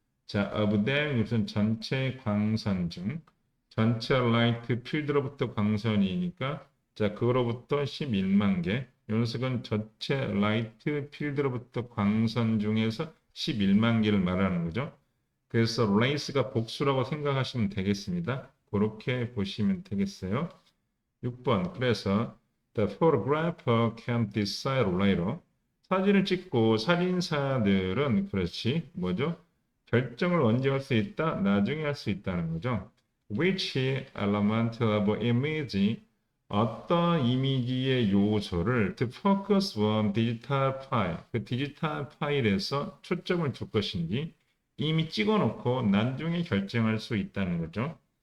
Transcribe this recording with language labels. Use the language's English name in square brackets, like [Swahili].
[Korean] 자, of them 우선 전체 광선 중 전체 라이트 필드로부터 광선이니까 자, 그거로부터 11만 개. 이 녀석은 전체 라이트 필드로부터 광선 중에서 11만 개를 말하는 거죠. 그래서 레이스가 복수라고 생각하시면 되겠습니다. 그렇게 보시면 되겠어요. 6번 그래서 [English] the photographer can decide later. [Korean] 사진을 찍고 사진사들은 그렇지 뭐죠? 결정을 언제 할 수 있다? 나중에 할 수 있다는 거죠. [English] Which element of image [Korean] 어떤 이미지의 요소를 [English] to focus on digital file [Korean] 그 디지털 파일에서 초점을 줄 것인지 이미 찍어놓고 나중에 결정할 수 있다는 거죠.